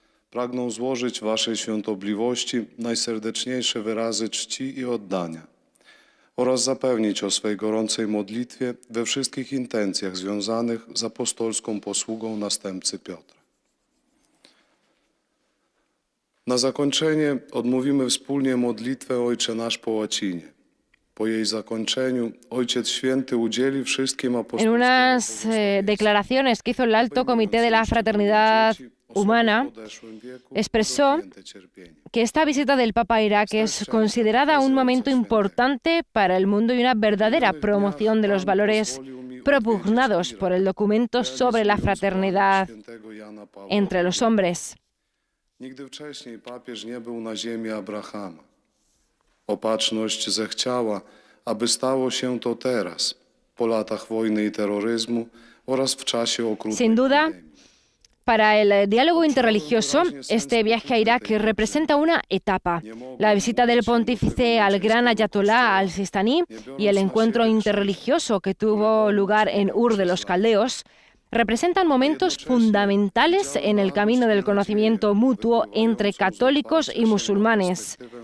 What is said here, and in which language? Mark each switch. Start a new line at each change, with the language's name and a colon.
Polish: Pragną złożyć Waszej Świątobliwości najserdeczniejsze wyrazy czci i oddania oraz zapewnić o swej gorącej modlitwie we wszystkich intencjach związanych z apostolską posługą następcy Piotra. Na zakończenie odmówimy wspólnie modlitwę Ojcze Nasz po łacinie. Po jej zakończeniu Ojciec Święty udzieli wszystkim apostolskim...
Spanish: En unas declaraciones que hizo el Alto Comité de la Fraternidad Humana, expresó que esta visita del Papa a Irak es considerada un momento importante para el mundo y una verdadera promoción de los valores propugnados por el documento sobre la fraternidad entre los hombres.
Polish: Nigdy wcześniej papież nie był na ziemi Abrahama. Opatrzność zechciała, aby stało się to teraz, po latach wojny i terroryzmu oraz w czasie okrutnej
Spanish: Sin duda,
Polish: pandemii.
Spanish: Para el diálogo interreligioso, este viaje a Irak representa una etapa. La visita del pontífice al gran ayatolá al-Sistani y el encuentro interreligioso que tuvo lugar en Ur de los Caldeos representan momentos fundamentales en el camino del conocimiento mutuo entre católicos y musulmanes.